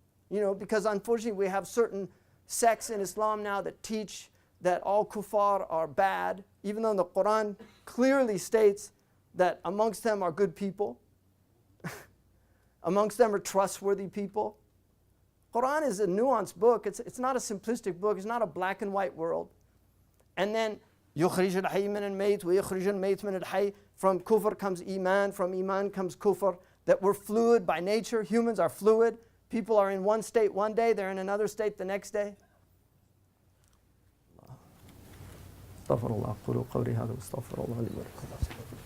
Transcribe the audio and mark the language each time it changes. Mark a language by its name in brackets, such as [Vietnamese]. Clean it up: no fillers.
[English] You know, because unfortunately we have certain sects in Islam now that teach that all kuffar are bad, even though the Quran clearly states that amongst them are good people. Amongst them are trustworthy people. Quran is a nuanced book. It's not a simplistic book. It's not a black and white world. And then [Arabic] يُخْرِجُ الْحَيِّ مِنَ الْمَيْتِ وَيُخْرِجُ الْمَيْتِ مِنَ الْحَيِّ. [English] From kufr comes iman, from iman comes kufr. That we're fluid by nature. Humans are fluid. People are in one state one day, they're in another state the next day. [Arabic] استغفر الله قولوا قولي هذا واستغفر الله لي ولكم.